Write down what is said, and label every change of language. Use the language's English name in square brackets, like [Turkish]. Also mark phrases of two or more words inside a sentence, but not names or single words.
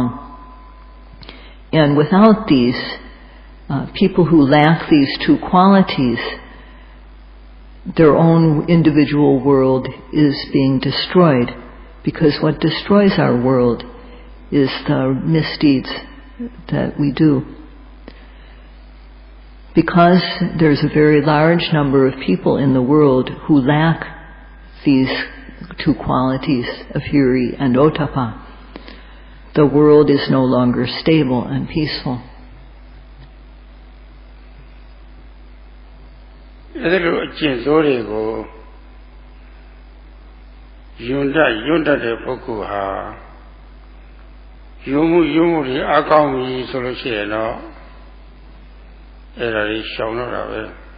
[English] And without these, people who lack these two qualities, their own individual world is being destroyed, because what destroys our world is the misdeeds that we do. Because there's a very large number of people in the world who lack these two qualities of hiri and ottappa, the world is no longer stable and peaceful. [Burmese] အဲ့လိုအကျင့်စိုးတွေကိုယွန်းတတဲ့ပုဂ္ဂိုလ်ဟာယုံမှုတွေအကောင်းပြီဆိုလို့ရှိရင်တော့အဲ့ဒါကြီးရှောင်တော့တာပဲ